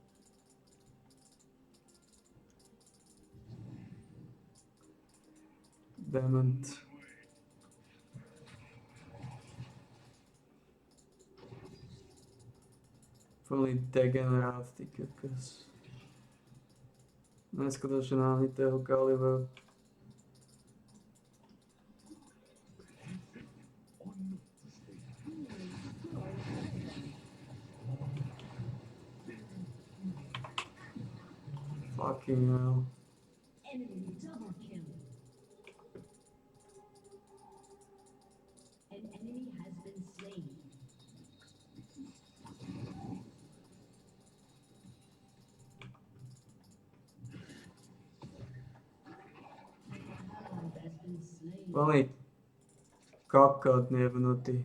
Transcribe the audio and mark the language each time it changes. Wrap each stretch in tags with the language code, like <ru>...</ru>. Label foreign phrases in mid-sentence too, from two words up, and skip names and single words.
<sk>Dement. Plný degenerát, ty kokos. Neskutočne náhnitého kalibru.</sk> <en>Fucking hell. Enemy double kill. An enemy has been slain.</en> <sk>Plný kokot nebnutý.</sk>